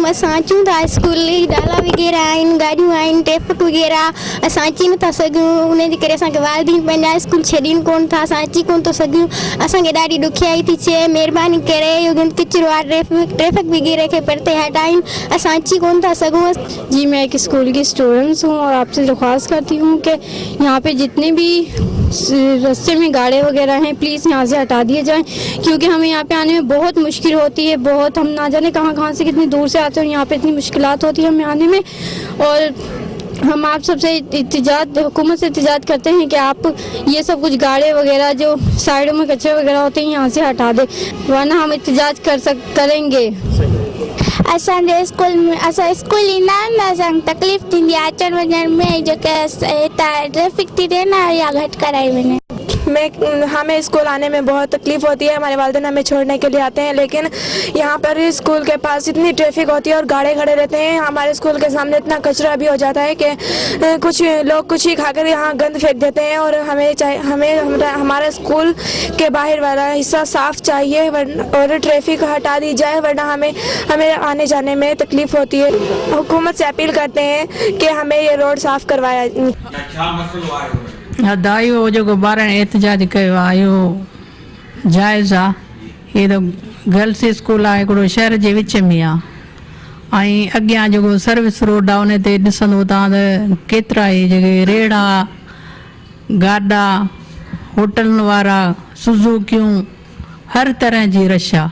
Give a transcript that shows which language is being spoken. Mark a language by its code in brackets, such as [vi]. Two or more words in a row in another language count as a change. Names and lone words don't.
[sd] असां अचूं था स्कूल, डाला वग़ैरह आहिनि, गाॾियूं आहिनि, ट्रैफिक वग़ैरह, असां अची नथा सघूं। उनजे करे असांखे वालिदीन पंहिंजा स्कूल छॾीनि कोन था, असां अची कोन थो सघूं। असांखे ॾाढी ॾुखियाई थी थिए। महिरबानी करे इहो गंद किचिरो आहे, ट्रैफिक वग़ैरह के परते हटाइन, असां अची कोन था सघूं। [ur] جی, میں ایک اسکول کی اسٹوڈنٹس ہوں اور آپ سے درخواست کرتی ہوں کہ یہاں پہ جتنے بھی راستے میں گاڑے وغیرہ ہیں پلیز یہاں سے ہٹا دیے جائیں، کیونکہ ہمیں یہاں پہ آنے میں بہت مشکل ہوتی ہے. بہت، ہم نا جانے کہاں سے کتنی دور سے آتے ہیں، یہاں پہ اتنی مشکلات ہوتی ہے ہمیں آنے میں. اور ہم آپ سب سے حکومت سے احتجاج کرتے ہیں کہ آپ یہ سب کچھ گاڑے وغیرہ جو سائیڈوں میں کچرے وغیرہ ہوتے ہیں یہاں سے ہٹا دیں، ورنہ ہم احتجاج کریں گے. [sd] असांजे स्कूल में असां स्कूल ईंदा आहिनि न, असांखे तकलीफ़ थींदी आहे अचण वञण में, जेके हितां ट्रैफिक थी थिए न, या घटि कराई वञे। [ur] ہمیں اسکول آنے میں بہت تکلیف ہوتی ہے۔ ہمارے والدین ہمیں چھوڑنے کے لیے آتے ہیں، لیکن یہاں پر اسکول کے پاس اتنی ٹریفک ہوتی ہے اور گاڑے کھڑے رہتے ہیں. ہمارے اسکول کے سامنے اتنا کچرا بھی ہو جاتا ہے کہ کچھ لوگ کچھ ہی کھا کر یہاں گند پھینک دیتے ہیں. اور ہمیں ہمارے اسکول کے باہر والا حصہ صاف چاہیے اور ٹریفک ہٹا دی جائے، ورنہ ہمیں آنے جانے میں تکلیف ہوتی ہے. حکومت سے اپیل کرتے ہیں کہ ہمیں یہ روڈ صاف کروایا. [sd] इहो जेको ॿारनि एहतजाज कयो आहे इहो जाइज़ आहे। हीअ त गर्ल्स स्कूल आहे, हिकिड़ो शहर जे विच में आहे, ऐं अॻियां जेको सर्विस रोड आहे उन ते ॾिसंदो तव्हां त केतिरा ई जेके रेड़ा, गाॾा, होटलनि वारा, सुज़ुकियूं, हर तरह जी रश आहे।